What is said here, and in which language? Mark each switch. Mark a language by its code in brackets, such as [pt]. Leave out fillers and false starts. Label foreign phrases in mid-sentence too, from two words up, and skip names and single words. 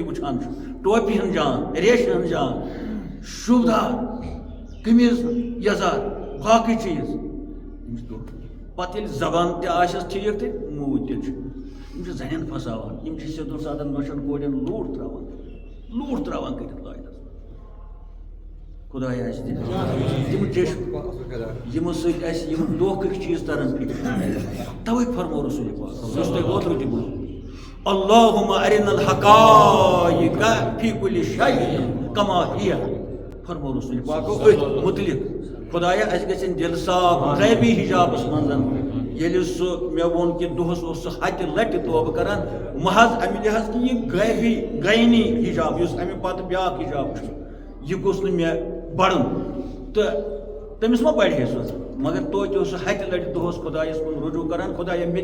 [ks] یہِ وٕچھان چھُ ٹوپہِ ہٕنٛز جان ریشہِ ہٕنٛز جان شوٗبدار قمیٖض یزار باقٕے چیٖز یِم چھِ دھوکہٕ پتہٕ ییٚلہِ زبان تہِ آسٮ۪س ٹھیٖک تہٕ موٗدۍ تیٚلہِ چھُ یِم چھِ زنٮ۪ن پھساوان یِم چھِ سیوٚدُن سادن نۄشن کورٮ۪ن لوٗٹھ تراوان کٔرِتھ لایٹس خدایا اَسہِ دِ تِم چیٚشمہٕ یِمو سۭتۍ اَسہِ یِم دھوکٕکۍ چیٖز ترن توے فرمو رسول پاک یُس تۄہہِ اوترٕ تہِ بوٗز [ar] اللہُمَّ ارِنَا الحقائق فی کُلِّ شیءٍ کما ہِیَ [ks] فرمو رسول پاکو أتھۍ مُتعلق خدایا اَسہِ گژھن دِل صاف غیبی حجابس منٛز ییٚلہِ سُہ مےٚ ووٚن کہِ دۄہس اوس سُہ ہتہِ لٹہِ توبہٕ کران محض اَمہِ لحاظ کہِ یہِ غیبی غینی حجاب یُس اَمہِ پتہٕ بیٛاکھ حجاب چھُ یہِ گوٚژھ نہٕ مےٚ بڑُن تہٕ تٔمِس ما بڑِ ہے سُہ مگر توتہِ اوس سُہ ہتہِ لٹہِ دۄہس خۄدایس کُن رجوٗع کران خۄدایا مےٚ